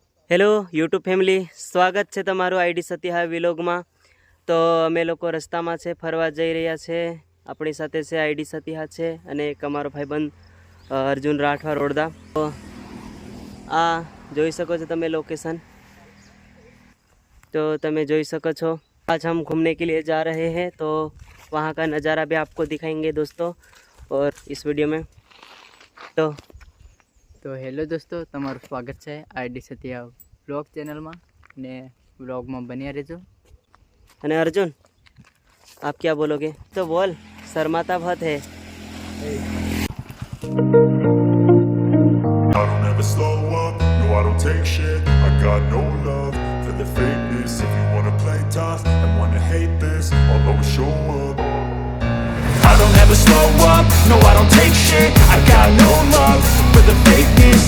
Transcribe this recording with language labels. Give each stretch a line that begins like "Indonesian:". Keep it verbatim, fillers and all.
Gujarati: Hello YouTube family, સ્વાગત છે તમારું આઈડી સતિહા વિલોગમાં. તો અમે લોકો રસ્તામાં છે, ફરવા જઈ રહ્યા છે. આપણી સાથે છે આઈડી સતિહા છે અને એક અમારો ભાઈબંધ અ, અર્જુન રાઠવા રોડદા. તો આ જોઈ શકો છો તમે લોકેશન, तो તમે જોઈ શકો છો.
Hindi: आज हम घूमने के लिए जा रहे हैं, तो वहाँ का नज़ारा भी आपको दिखाएंगे दोस्तों और इस वीडियो में। तो
Gujarati: તો હેલો દોસ્તો, તમારું સ્વાગત છે આઈડી સતિયા બ્લોગ ચેનલમાં ને બ્લોગમાં બન્યા રહેજો.
Hindi: અને અર્જુન, आप क्या बोलोगे? तो बोल, शर्माता बहुत है।
English: I don't ever slow up, no I don't take shit. I got no love for the fakeness. If you wanna play tough and wanna hate this, I'll always show up. I don't ever slow up, no I don't take shit. I got no love for the fakeness.